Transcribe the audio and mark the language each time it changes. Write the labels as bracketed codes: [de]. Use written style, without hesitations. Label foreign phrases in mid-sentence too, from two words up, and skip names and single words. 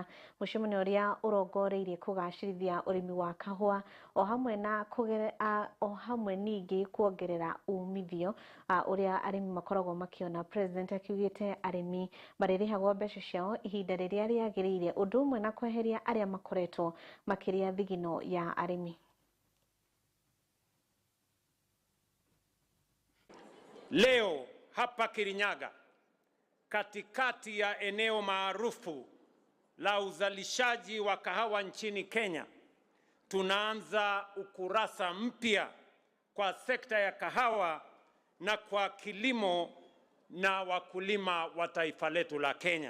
[ki] Mũcemanio ũrĩa ũrongoreirie kũgacĩrithia ũrĩmi wa kahũa o hamwe na o hamwe ningĩ kuongerera umithio ũrĩa arĩmi makoragwo makĩona. President akiugĩte arĩmi marĩrĩhagwo mbeca ciao ihinda rĩrĩa rĩagĩrĩire, ũndũ ũmwe na kweheria arĩa makoretwo makĩrĩa thigino ya arĩmi. [sw] Leo hapa Kirinyaga, katikati ya eneo maarufu la uzalishaji wa kahawa nchini Kenya, tunaanza ukurasa mpya kwa sekta ya kahawa na kwa kilimo na wakulima wa taifa letu la Kenya.